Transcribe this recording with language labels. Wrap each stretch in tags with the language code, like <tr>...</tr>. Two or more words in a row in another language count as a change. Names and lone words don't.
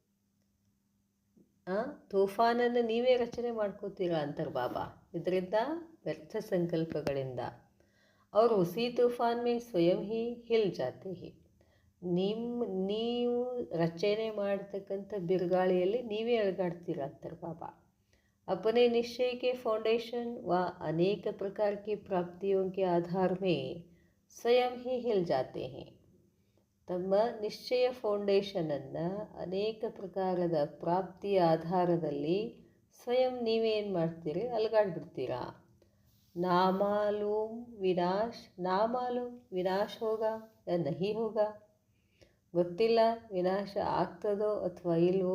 <kn>ತೂಫಾನನ್ನು ನೀವೇ ರಚನೆ ಮಾಡ್ಕೋತೀರಾ ಅಂತಾರೆ ಬಾಬಾ. ಇದರಿಂದ ವ್ಯರ್ಥ ಸಂಕಲ್ಪಗಳಿಂದ ಅವರು</kn> <hi>उसी तूफ़ान में स्वयं ही हिल जाते हैं.</hi> <kn>ನೀವು ರಚನೆ ಮಾಡ್ತಕ್ಕಂಥ ಬಿರುಗಾಳಿಯಲ್ಲಿ ನೀವೇ ಅಲುಗಾಡ್ತೀರ ಅಂತಾರೆ ಬಾಬಾ.</kn> <hi>अपने निश्चय के फाउंडेशन व अनेक प्रकार की प्राप्तियों के आधार में स्वयं ही हिल जाते हैं.</hi> <kn>ತಮ್ಮ ನಿಶ್ಚಯ ಫೌಂಡೇಶನನ್ನು ಅನೇಕ ಪ್ರಕಾರದ ಪ್ರಾಪ್ತಿಯ ಆಧಾರದಲ್ಲಿ ಸ್ವಯಂ ನೀವೇನು ಮಾಡ್ತೀರಿ, ಅಲುಗಾಡ್ಬಿಡ್ತೀರಾ.</kn> <hi>नामालूम विनाश होगा नहीं होगा,</hi> <kn>ಗೊತ್ತಿಲ್ಲ ವಿನಾಶ ಆಗ್ತದೋ ಅಥವಾ ಇಲ್ವೋ.</kn>